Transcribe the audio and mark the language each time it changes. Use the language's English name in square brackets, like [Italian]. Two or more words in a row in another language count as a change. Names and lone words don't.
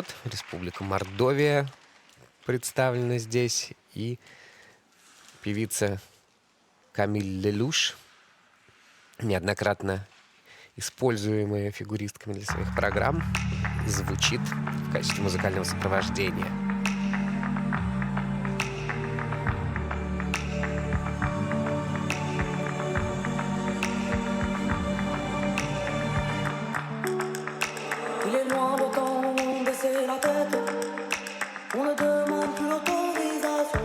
[Russian] Республика Мордовия представлена здесь. И певица Камиль Лелюш, неоднократно используемая фигуристками для своих программ, звучит в качестве музыкального сопровождения. [French] Il est loin le temps de baisser la tête. On ne demande plus l'autorisation.